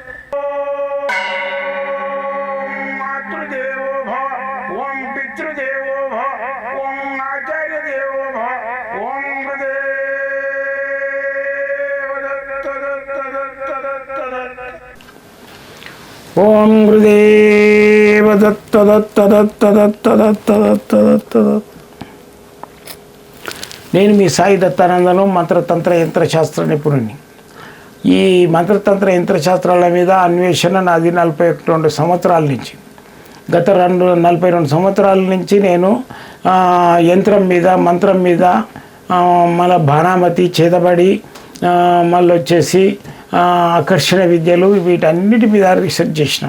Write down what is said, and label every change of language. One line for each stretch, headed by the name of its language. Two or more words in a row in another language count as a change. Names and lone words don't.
Sanskrit: ओम मातृदेवो भव ओम पितृदेवो भव ओम आचार्य देवो भव ओम गुरुदेव दत्त दत्त दत्त दत्त दत्त ओम गुरुदेव दत्त दत्त दत्त दत्त दत्त दत्त दत्त दत्त.
Telugu: నేను మీ సాయి దత్తానందను మంత్రతంత్ర యంత్రశాస్త్ర నిపుణుని. ఈ మంత్రతంత్ర యంత్రశాస్త్రాల మీద అన్వేషణ నాది 42 సంవత్సరాల నుంచి. గత 42 సంవత్సరాల నుంచి నేను యంత్రం మీద మంత్రం మీద మన బాణామతి చేతబడి మళ్ళీ వచ్చేసి ఆకర్షణ విద్యలు వీటన్నిటి మీద రీసెర్చ్ చేసిన.